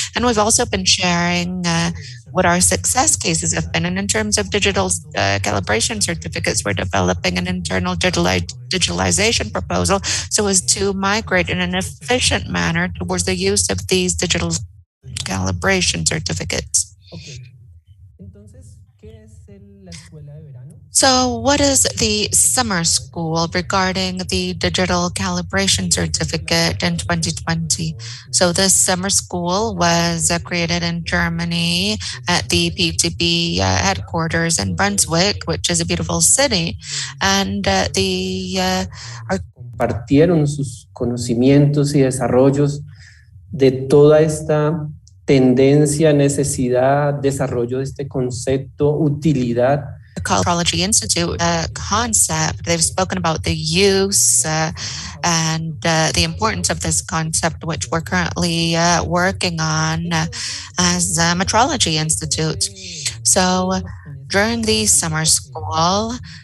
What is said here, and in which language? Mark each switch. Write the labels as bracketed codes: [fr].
[en] And we've also been sharing what our success cases have been. And in terms of digital calibration certificates, we're developing an internal digitalization proposal so as to migrate in an efficient manner towards the use of these digital calibration certificates. Okay. [es] Entonces, ¿qué es la escuela de verano? [en] So what is the summer school regarding the digital calibration certificate in 2020? So this summer school was created in Germany at the PTB headquarters in Brunswick, which is a beautiful city. And [es] compartieron sus conocimientos y desarrollos de toda esta tendencia, necesidad, desarrollo de este concepto, utilidad. [en] Metrology Institute concept. They've spoken about the use and the importance of this concept, which we're currently working on as a Metrology Institute. So during the summer school,